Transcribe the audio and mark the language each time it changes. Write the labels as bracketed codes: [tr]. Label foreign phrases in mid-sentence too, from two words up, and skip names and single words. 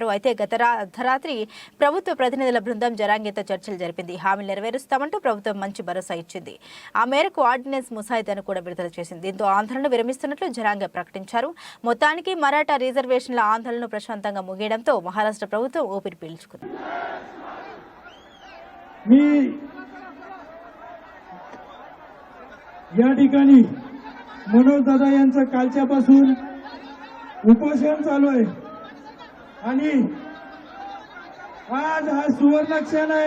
[te] అయితే గత అర్ధరాత్రి ప్రభుత్వ ప్రతినిధుల బృందం జరాంగేతో చర్చలు జరిపింది. హామీలు నెరవేరుస్తామంటూ ప్రభుత్వం మంచి భరోసా ఇచ్చింది. ఆ మేరకు ఆర్డినెన్స్ ముసాయిదాను కూడా విడుదల చేసింది. దీంతో ఆందోళన విరమిస్తున్నట్లు జరాంగే ప్రకటించారు. మొత్తానికి మరాఠా రిజర్వేషన్ల ఆందోళనను ప్రశాంతంగా ముగియడంతో మహారాష్ట్ర ప్రభుత్వం ఊపిరి పీల్చుకుంది. [mr] या ठिकाणी मनोज दादा यांचं कालच्यापासून उपोषण चालू आहे आणि आज हा सुवर्ण क्षण आहे.